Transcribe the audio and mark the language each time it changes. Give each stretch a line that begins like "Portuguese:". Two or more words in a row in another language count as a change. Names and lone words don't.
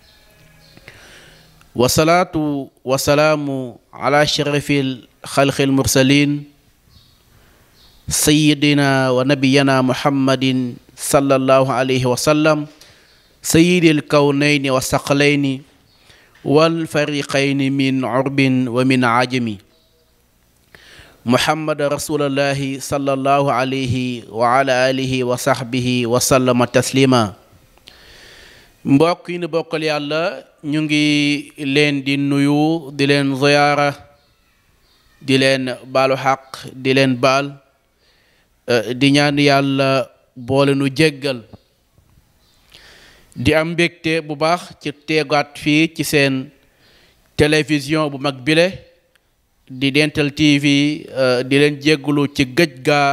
Arabic: والصلاة والسلام على شرف الخلق المرسلين سيدنا ونبينا محمد صلى الله عليه وسلم سيد الكونين والثقلين والفريقين من عرب ومن عجم محمد رسول الله صلى الله عليه وعلى آله وصحبه وسلم تسليما.
Wolof: mbokk yi nu bokkal yàlla ñu ngi leen di nuyu di leen ziyaara di leen baalu xaq di leen baal di ñaan yàlla boole nu jéggal di am mbégte bu baax ci teegaat fii ci seen télévision bu mag bile di Dental TV di leen jéggalu ci gëj